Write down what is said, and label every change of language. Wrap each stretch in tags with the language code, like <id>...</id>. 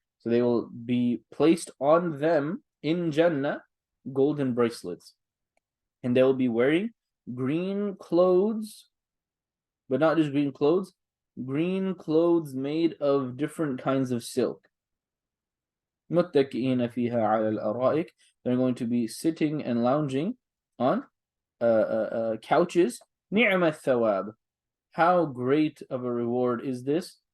<en>So they will be placed on them in Jannah golden bracelets, and they will be wearing green clothes, but not just green clothes made of different kinds of silk.</en> <ar>متكئين فيها على الأرائك.</ar> <en>They're going to be sitting and lounging on couches.</en> <ar>نعم الثواب.</ar> <en>How great of a reward is this?</en>